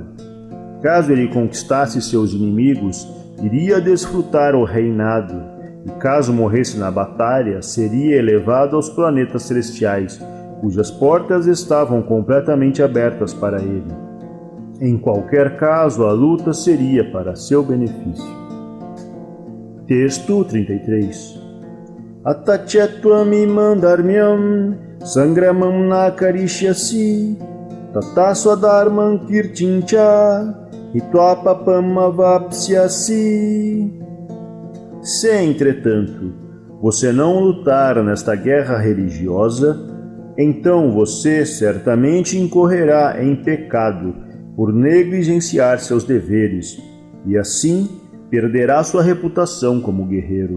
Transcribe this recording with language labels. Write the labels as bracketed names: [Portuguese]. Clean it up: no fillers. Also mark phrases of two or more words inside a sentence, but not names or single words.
[Portuguese] Caso ele conquistasse seus inimigos, iria desfrutar o reinado, e caso morresse na batalha, seria elevado aos planetas celestiais, cujas portas estavam completamente abertas para ele. Em qualquer caso, a luta seria para seu benefício. Texto 33. [Sanskrit] अथ चेत्त्वम् इमं धर्म्यं सङ्ग्रामं न करिष्यसि ततः स्वधर्मं कीर्तिं च हित्वा पापम् अवाप्स्यसि. [Portuguese] Se, entretanto, você não lutar nesta guerra religiosa, então você certamente incorrerá em pecado por negligenciar seus deveres, e assim perderá sua reputação como guerreiro.